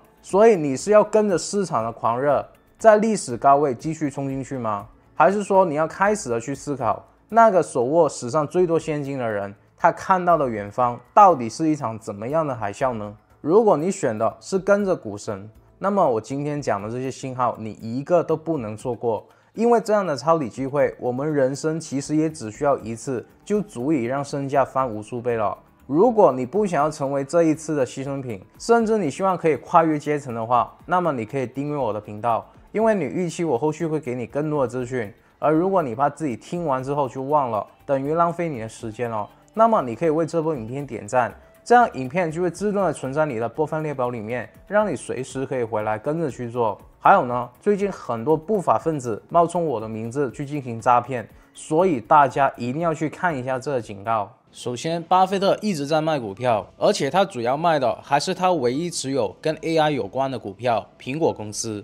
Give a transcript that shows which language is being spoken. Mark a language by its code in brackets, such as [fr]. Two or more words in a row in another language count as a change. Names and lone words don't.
[zh] 所以你是要跟着市場的狂熱，在歷史高位繼續衝進去嗎？還是說你要開始的去思考，那個手握史上最多現金的人，他看到的遠方到底是一場怎麼樣的海嘯呢？如果你選的是跟着股神，那麼我今天講的這些信號，你一個都不能錯過，因為這樣的抄底機會，我們人生其實也只需要一次，就足以讓身價翻無數倍了。如果你不想要成為這一次的犧牲品，甚至你希望可以跨越階層的話，那麼你可以訂閱我的頻道，因為你預期我後續會給你更多的資訊。而如果你怕自己聽完之後就忘了，等於浪費你的時間了，那麼你可以為這部影片點讚。這樣影片就會自動的存在你的播放列表裡面，讓你隨時可以回來跟着去做。還有呢，最近很多不法分子冒充我的名字去進行詐騙，所以大家一定要去看一下這個警告。首先，巴菲特一直在賣股票，而且他主要賣的還是他唯一持有跟 AI 有關的股票——蘋果公司。